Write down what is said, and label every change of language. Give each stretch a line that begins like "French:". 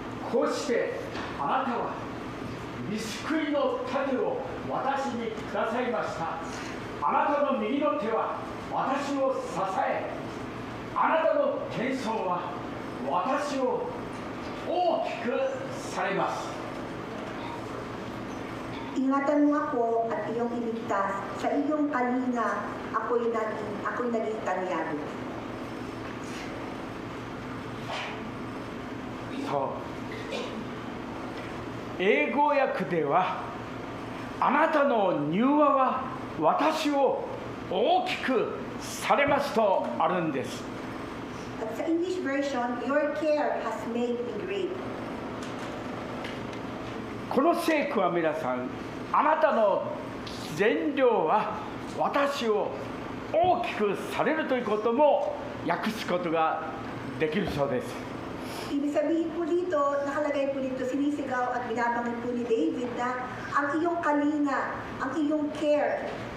Japanese: こうしてあなたは御救いの種を私にくださいました。あなたの右の手は私を支え、あなたの謙遜は私を大きくされます。
Filipino: Ingatan mo ako at iyong iligtas. Sa iyong kalinga, ako'y naging tanyag. そう。
Japanese: 英語訳では、あなたの柔和は私を大きくされますとあるんです。
Filipino: At sa
English: English version, your care has made me great.
Japanese: この聖句は皆さん、あなたの善良は私を大きくされるということも訳すことができるそうです。
Filipino: Ibig sabihin po dito, nakalagay po dito, sinisigaw at binabanggit po ni David na ang iyong kalinga, ang iyong care.